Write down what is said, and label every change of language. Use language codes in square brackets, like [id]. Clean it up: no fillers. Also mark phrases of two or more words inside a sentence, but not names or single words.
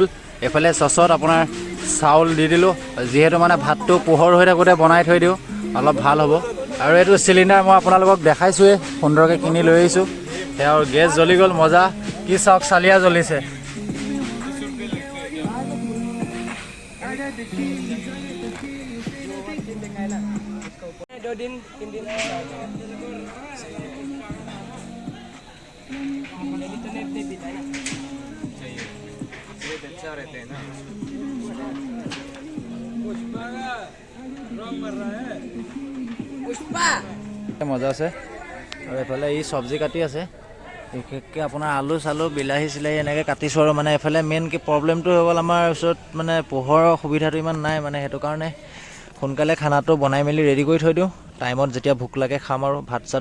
[as] এইফালে চচত আপোনাৰ চাউল দি দিলোঁ, যিহেতু মানে ভাতটো পোহৰ হৈ থাকোঁতে বনাই থৈ দিওঁ অলপ ভাল হ'ব। আৰু এইটো চিলিণ্ডাৰ মই আপোনালোকক দেখাইছোঁৱেই, সুন্দৰকৈ কিনি লৈ আহিছোঁ। সেয়া আৰু গেছ জ্বলি গ'ল, মজা। কি চাওক চালিয়া জ্বলিছে। [hi] 2 दिन 3 दिन इंटरनेट नहीं बिता ना ये अच्छा रहते हैं ना पुष्पा [as] মজা আছে আৰু এফালে ই চব্জি কাটি আছে বিশেষকৈ আপোনাৰ আলু চালু বিলাহী চিলাহী এনেকৈ কাটিছোঁ আৰু মানে এফালে মেইন কি প্ৰব্লেমটো হৈ গ'ল আমাৰ ওচৰত মানে পোহৰৰ সুবিধাটো ইমান নাই মানে সেইটো কাৰণে সোনকালে খানাটো বনাই মেলি ৰেডি কৰি থৈ দিওঁ টাইমত যেতিয়া ভোক লাগে খাম আৰু ভাত চাত